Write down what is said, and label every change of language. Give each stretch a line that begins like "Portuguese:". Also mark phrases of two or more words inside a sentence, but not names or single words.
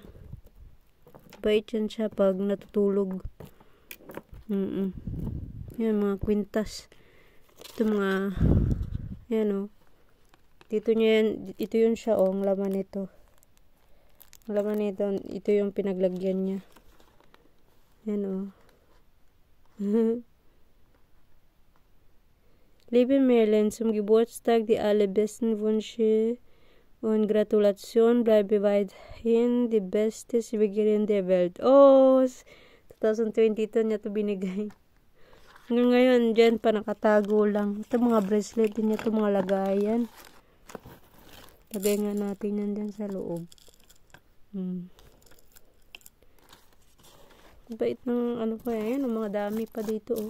Filipino: Bait yan siya pag natutulog. Yan, mga kwintas. Ito mga, yan, oh. Dito niya yan, ito yun siya, oh, ang laman nito. Ang laman nito, ito yung pinaglagyan niya. Yan, oh.
German: Liebe Merlin, zum Geburtstag die allerbesten Wünsche und Gratulation. Bleibe weiterhin die beste Siegerin der Welt.
Filipino: Oh, 2022 niya ito binigay. Hanggang ngayon, dyan pa nakatago lang. Ito mga bracelet din niya, ito mga lagayan. Lagay nga natin yan dyan sa loob. Bait ng ko yan, mga dami pa dito, oh.